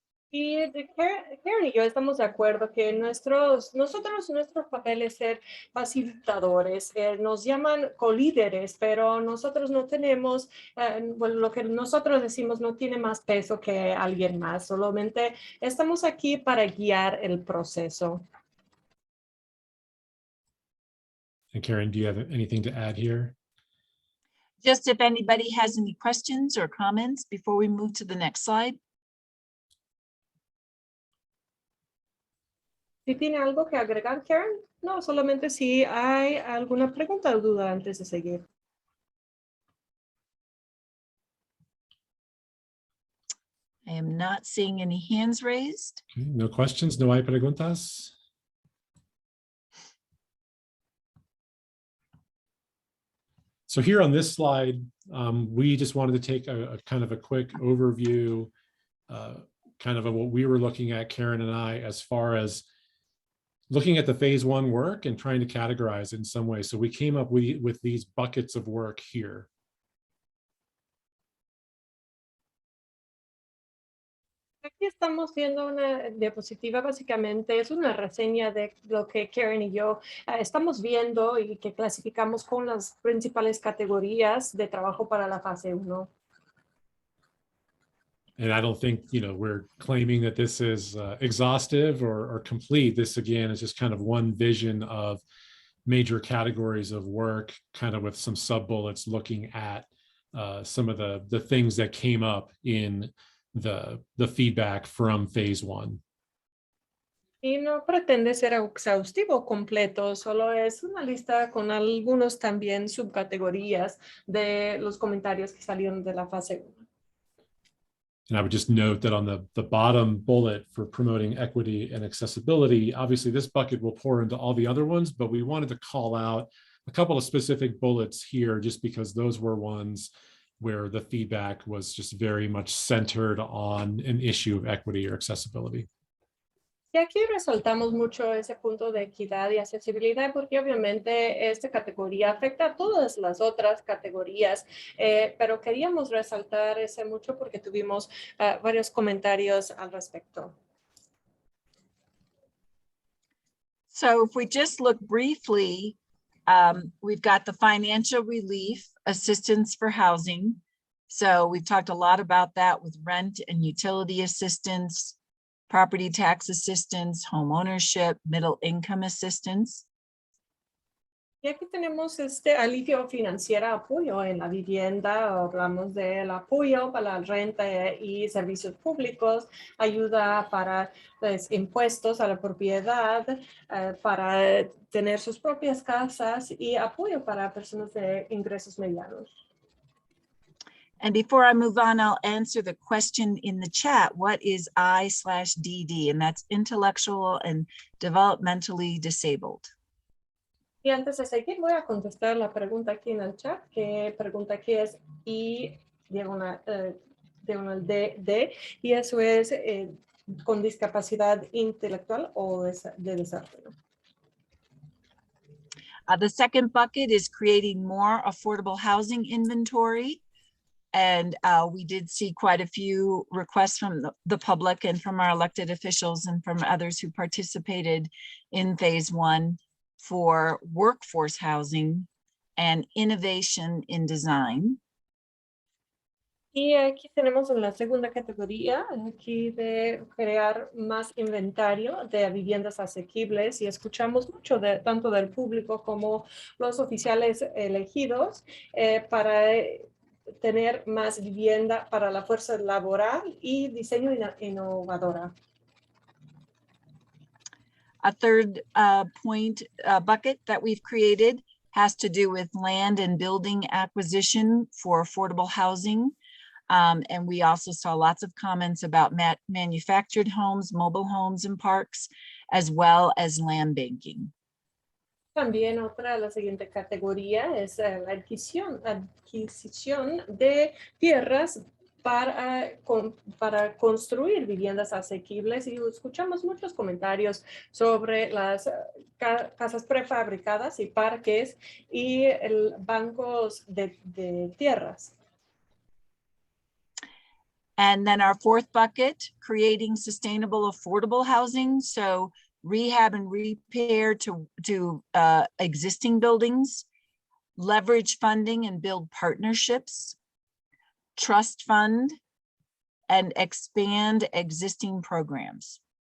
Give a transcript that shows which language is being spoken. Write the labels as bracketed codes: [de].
[es] Y Karen y yo estamos de acuerdo que nuestro papel es ser facilitadores. Nos llaman colíderes, pero nosotros no tenemos, lo que nosotros decimos no tiene más peso que alguien más. Solamente estamos aquí para guiar el proceso. [en] And Karen, do you have anything to add here? Just if anybody has any questions or comments before we move to the next slide. [es] ¿Sí tiene algo que agregar, Karen? No, solamente si hay alguna pregunta o duda antes de seguir. [en] I am not seeing any hands raised. Okay, no questions, [es] no hay preguntas. [en] So here on this slide, we just wanted to take a kind of a quick overview, kind of what we were looking at, Karen and I, as far as looking at the phase one work and trying to categorize it in some way. So we came up with these buckets of work here. [es] Aquí estamos viendo una diapositiva, básicamente es una reseña de lo que Karen y yo estamos viendo y que clasificamos con las principales categorías de trabajo para la fase 1. [en] And I don't think, we're claiming that this is exhaustive or complete. This, again, is just kind of one vision of major categories of work, kind of with some sub-bullets looking at some of the things that came up in the feedback from phase 1. [es] Y no pretende ser exhaustivo completo, solo es una lista con algunos también subcategorías de los comentarios que salieron de la fase 1. [en] And I would just note that on the bottom bullet for promoting equity and accessibility, obviously this bucket will pour into all the other ones, but we wanted to call out a couple of specific bullets here just because those were ones where the feedback was just very much centered on an issue of equity or accessibility. [es] Y aquí resaltamos mucho ese punto de equidad y accesibilidad porque obviamente esta categoría afecta a todas las otras categorías, pero queríamos resaltar ese mucho porque tuvimos varios comentarios al respecto. [en] So if we just look briefly, we've got the financial relief assistance for housing. So we've talked a lot about that with rent and utility assistance, property tax assistance, home ownership, middle income assistance. [es] Y aquí tenemos este alivio financiero, apoyo en la vivienda, hablamos del apoyo para la renta y servicios públicos, ayuda para los impuestos a la propiedad, para tener sus propias casas y apoyo para personas de ingresos medianos. [en] And before I move on, I'll answer the question in the chat. What is I/DD? And that's intellectual and developmentally disabled. [es] Y antes de seguir, voy a contestar la pregunta aquí en el chat, que pregunta qué es I diagonal D, y eso es con discapacidad intelectual o de desarrollo. [en] The second bucket is creating more affordable housing inventory. And we did see quite a few requests from the public and from our elected officials and from others who participated in phase one for workforce housing and innovation in design. [es] Y aquí tenemos en la segunda categoría, aquí de crear más inventario de viviendas asequibles, y escuchamos mucho tanto del público como los oficiales elegidos para tener más vivienda para la fuerza laboral y diseño innovadora. [en] A third bucket that we've created has to do with land and building acquisition for affordable housing. And we also saw lots of comments about manufactured homes, mobile homes and parks, as well as land banking. [es] También la siguiente categoría es la adquisición de tierras para construir viviendas asequibles, y escuchamos muchos comentarios sobre las casas prefabricadas y parques y bancos de tierras. [en] And then our fourth bucket, creating sustainable, affordable housing. So rehab and repair to existing buildings, leverage funding and build partnerships, trust fund, and expand existing programs.